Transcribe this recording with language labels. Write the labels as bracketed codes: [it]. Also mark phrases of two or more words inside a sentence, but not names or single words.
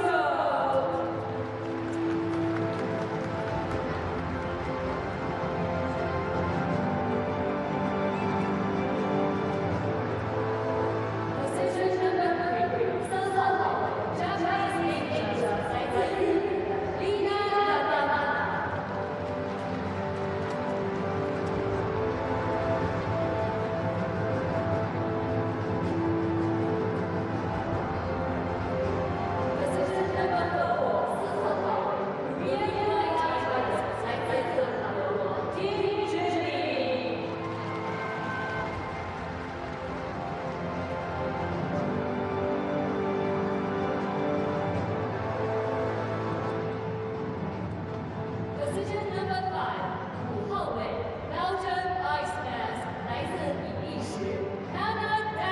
[en] Sorrow。Position number 3， 3 号位 Japanese Ninja [zh] 来自日本 [en] Lina Yamada。Position number 4， 4 号位 Korean White Tigers [zh] 来自韩国 [en] Denis Nikisha。Position number 5， 5 号位 Belgian Iceman [zh] 来自比利时 [en] Hannah